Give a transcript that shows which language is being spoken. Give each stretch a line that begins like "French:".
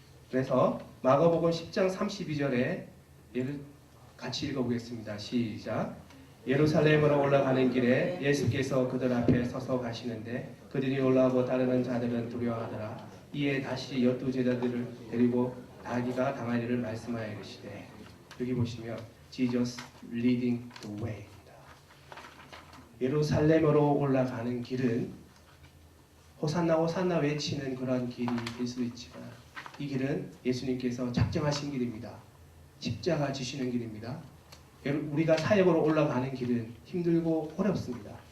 Korean: 그래서 마가복음 10장 32절에 같이 읽어보겠습니다. 시작. 예루살렘으로 올라가는 길에 예수께서 그들 앞에 서서 가시는데 그들이 올라오고 따르는 자들은 두려워하더라. 이에 다시 12제자들을 데리고 자기가 당할 일을 말씀하여 이르시되. 여기 보시면
English: Jesus leading the way입니다.
Korean: 예루살렘으로 올라가는 길은 호산나 호산나 외치는 그런 길이 될 수도 있지만 이 길은 예수님께서 작정하신 길입니다. 십자가 지시는 길입니다. 우리가 사역으로 올라가는 길은 힘들고 어렵습니다.